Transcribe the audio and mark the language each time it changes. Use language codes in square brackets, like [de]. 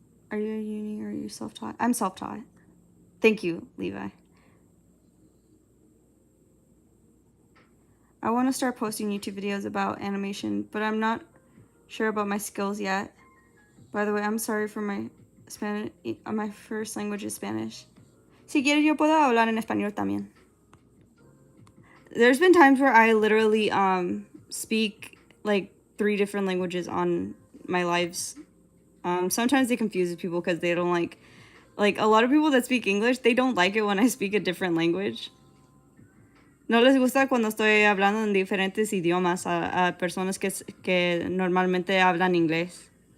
[en] Are you a uni or are you self-taught? I'm self-taught. Thank you, Levi. I want to start posting YouTube videos about animation, but I'm not sure about my skills yet. By the way, I'm sorry for my Spanish. My first language is Spanish. [es] Si quieres, yo puedo hablar en español también. [en] There's been times where I literally speak like 3 different languages on my lives. Sometimes it confuses people because they don't like a lot of people that speak English, they don't like it when I speak a different language. [es] No les gusta cuando estoy hablando en diferentes idiomas a personas que normalmente hablan inglés.